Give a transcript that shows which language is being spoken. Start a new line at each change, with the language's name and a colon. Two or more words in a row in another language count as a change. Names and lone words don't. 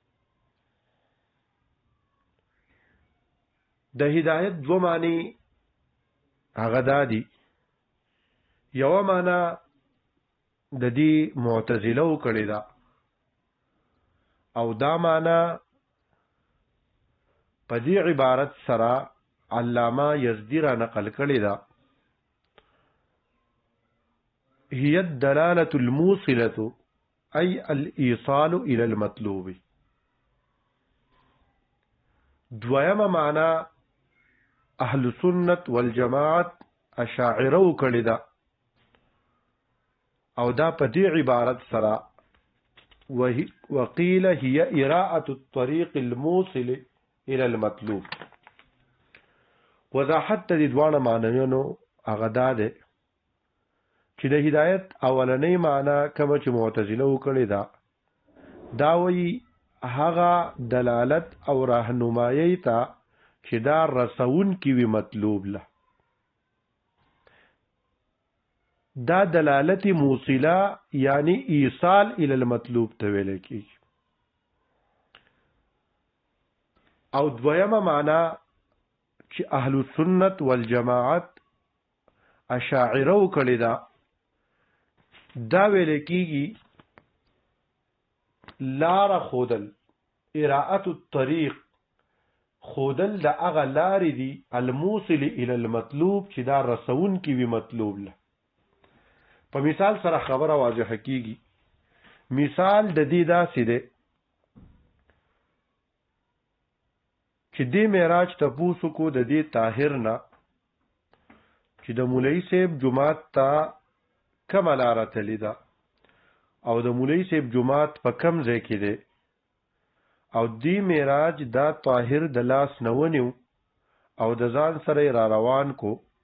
Pashto: د هدایت دو معنی هغه دا دي. یو معنی د دې معتزله کړی ده، او دا معنی په دې عبارت سره علامه یزدی را نقل کړی ده.
Arabic: هي الدلاله الموصله اي الايصال الى المطلوب.
Pashto: دویمه معنی
Arabic: اهل سنت والجماعت
Pashto: اشاعره کړی ده، او دا په دې عبارت سره
Arabic: وقيل هي اراءه الطريق الموصل الى المطلوب.
Pashto: وضاحت د دوه معنیانو هغه دا ده چې د هدایت اولنۍ معنی کوم چې معتزله کړی ده، دا وایي هغه دلالت او راهنمایي ته چې دا رسون کی وی مطلوب له. دا دلالت موصله یعنی
Arabic: ایصال الی المطلوب
Pashto: ته ویل کیږي. او دویمه معنا چې
Arabic: اهل السنت والجماعت
Pashto: اشاعره کړي دا ویل کیږي لار خودل
Arabic: اراءه الطريق
Pashto: خودل د هغه لارې دي
Arabic: الموصل الى المطلوب
Pashto: چې دا رسون کی وی مطلوب له. په مثال سره خبره واضحه کیږي. مثال د دې داسې دی چې دې معراج تپوسو کو د دې طاهر نه چې د مولوی صاحب جمعات ته کومه لاره تللی ده او د مولوی صاحب جمعات په کم ځای کې دی او دې معراج دا طاهر د لاس نه ونیو او د ځان سره را روان کو